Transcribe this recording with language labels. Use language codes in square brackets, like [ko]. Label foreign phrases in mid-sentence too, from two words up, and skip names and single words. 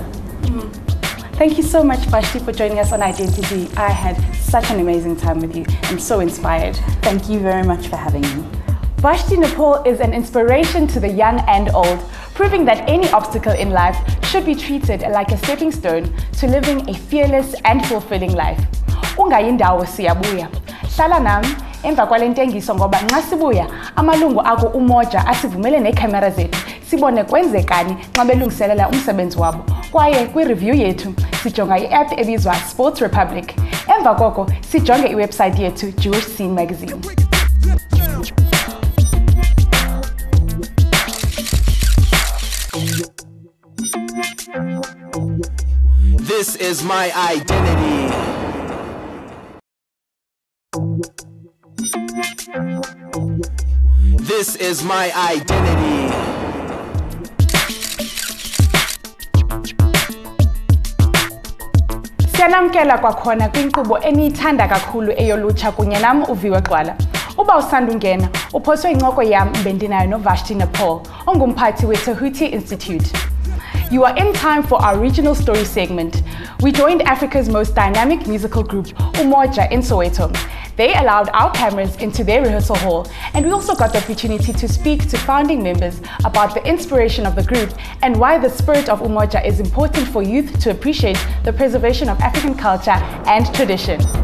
[en] Thank you so much, Vashti, for joining us on Identity. I had such an amazing time with you. I'm so inspired. Thank you very much for having me. Vashti Nepal is an inspiration to the young and old, proving that any obstacle in life should be treated like a stepping stone to living a fearless and fulfilling life. [xh] Ungayindawo siyabuya. Hlala nami emva kwale ntengiso ngoba nxa sibuya amalungu ako Umoja asivumele neekhamera zethu sibone kwenzekani nxa belungiselela umsebenzi wabo. Kwaye kwi-review yethu sijonga i-app ebizwa Sports Republic. Emva koko sijonge iwebsite yethu Jewish Scene Magazine. [en] This is my identity. This is my identity. [xh] Siyanamkela kwakhona kwinkqubo eniyithanda kakhulu eyolutsha kunye nam uviwe Gqwala. Uba usanda ungena, uphoswe incoko yam bendinayo noVashti Nepal, ongumphathi weTahuti Institute. [en] You are in time for our regional story segment. We joined Africa's most dynamic musical group, Umoja, in Soweto. They allowed our cameras into their rehearsal hall, and we also got the opportunity to speak to founding members about the inspiration of the group and why the spirit of Umoja is important for youth to appreciate the preservation of African culture and tradition.